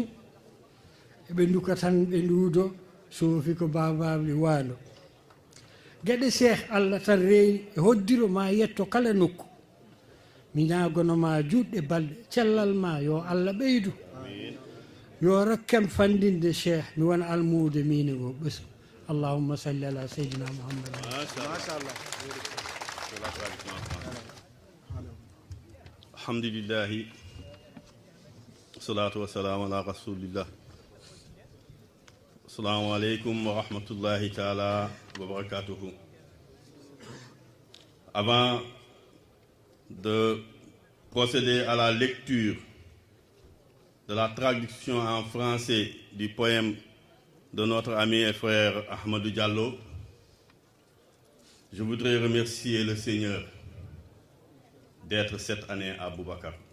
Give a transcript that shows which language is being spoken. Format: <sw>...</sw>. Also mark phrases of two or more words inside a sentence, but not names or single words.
<ff>Eɓe nduka tan ɓe nduudo soofi ko bababli waando. Geɗe cheikh Allah tan reeni e hoddiro ma yetto kala nokku. Mi ñaagono ma juɗɗe balɗe cellal ma yo Allah ɓeydu. Yo rokkam fandinde cheikh mi wona almuude mine o ɓesu.</ff> <ar>اللهم صل على سيدنا محمد. Mashallah. الحمد لله والصلاة والسلام على رسول الله. السلام عليكم ورحمة الله تعالى وبركاته.</ar> <fr>Avant de procéder à la lecture de la traduction en français du poème de notre ami et frère Ahmadou Diallo, je voudrais remercier le Seigneur d'être cette année à Boubacar.</fr>